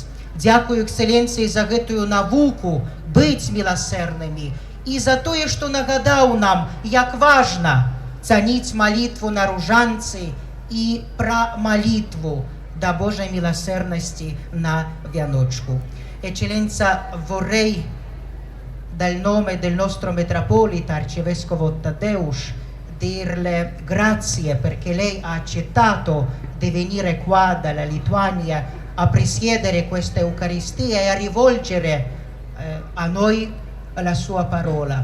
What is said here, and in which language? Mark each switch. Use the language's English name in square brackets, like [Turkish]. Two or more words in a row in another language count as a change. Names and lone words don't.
[Belarusian] Дзякую эксцэленцыі за гэтую навуку быць міласэрнымі і за тое, што нагадаў нам, як важна цаніць малітву на ружанцы і пра малітву да Божай міласэрнасці на вяночку. [Italian] Eccellenza, vorrei dal nome del nostro metropolita arcivescovo Tadeusz dirle grazie perché lei ha accettato di venire qua dalla Lituania a presiedere questa Eucaristia e a rivolgere a noi la sua parola.